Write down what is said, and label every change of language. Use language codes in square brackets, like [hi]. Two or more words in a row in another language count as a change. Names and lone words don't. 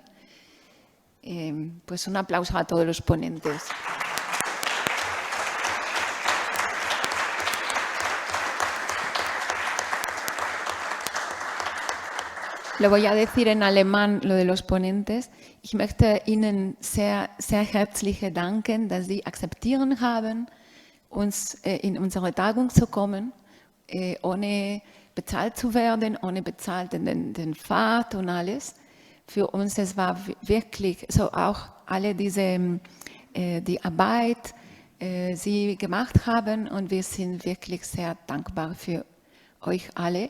[es] Pues un aplauso a todos los ponentes. Lo voy a decir en alemán, lo de los ponentes. [de] Ich möchte Ihnen sehr, sehr herzlich danken, dass Sie akzeptieren haben, uns in unsere Tagung zu kommen, ohne bezahlt zu werden, ohne bezahlt den Fahrt und alles. Für uns es war wirklich so auch alle die Arbeit, Sie gemacht haben und wir sind wirklich sehr dankbar für euch alle.